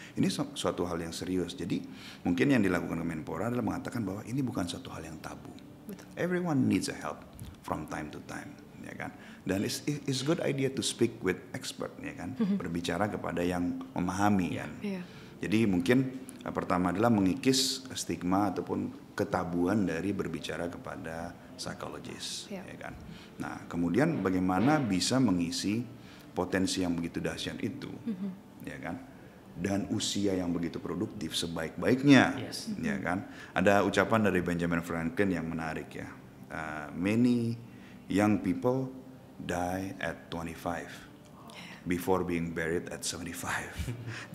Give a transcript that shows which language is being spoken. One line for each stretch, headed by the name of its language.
Indonesian: Ini suatu hal yang serius. Jadi mungkin yang dilakukan Kemenpora adalah mengatakan bahwa ini bukan suatu hal yang tabu.
English: Everyone needs a help from time to time,
Indonesian: ya kan. Dan
English: it's good idea to speak with expert, ya kan.
Indonesian: Berbicara kepada yang memahami kan. Jadi mungkin pertama adalah mengikis stigma ataupun ketabuan dari berbicara kepada psikologis, ya kan. Nah kemudian bagaimana bisa mengisi potensi yang begitu dahsyat itu, ya kan. Dan usia yang begitu produktif sebaik-baiknya, ya kan. Ada ucapan dari Benjamin Franklin yang menarik ya.
English: Many young people die at 25 before being buried at 75.